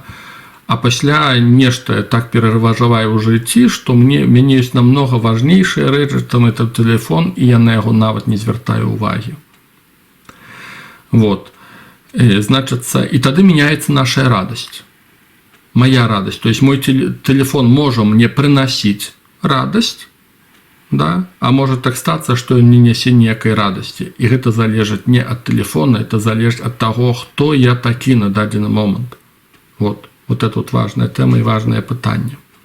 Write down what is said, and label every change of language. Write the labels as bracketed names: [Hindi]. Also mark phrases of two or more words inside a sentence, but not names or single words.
[Belarusian] А пасля нешта так пераважваю ў жыцці, што мяне ёсць намнога важнейшыя рэчы, [Russian] там это телефон, [Belarusian] і я на яго нават не звяртаю ўвагі. [Russian] Вот. [Belarusian] Значыцца, і тады мяняецца наша радасць. Моя радасць. [Russian] То есть мой телефон [Belarusian] можа мне прынасіць радасць, да? [Russian] А может [Belarusian] так стацца, што ён не нясе ніякай радасці. І гэта залежыць не ад телефона, это залежыць ад таго, хто я такі на дадзены момант. [Russian] Вот это вот важная [Belarusian] тэма і важнае пытанне.